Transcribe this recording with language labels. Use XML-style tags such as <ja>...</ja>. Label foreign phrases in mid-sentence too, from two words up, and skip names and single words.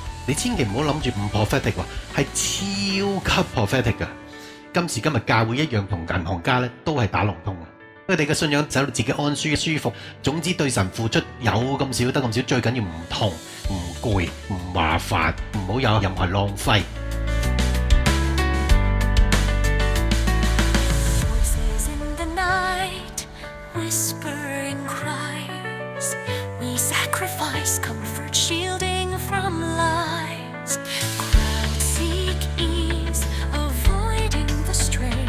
<yue>你千祈唔好諗住唔 prophetic 喎，係超級 prophetic 㗎。今時今日教會一樣同銀行家咧都係打龍通嘅。佢哋嘅信仰走到自己安舒舒服，總之對神付出有咁少得咁少，最緊要唔痛、唔攰、唔麻煩，唔好有任何浪費。</yue> <en>Whispering cries, we sacrifice comfort, shielding from lies. Crowds seek ease, avoiding the strain.</en>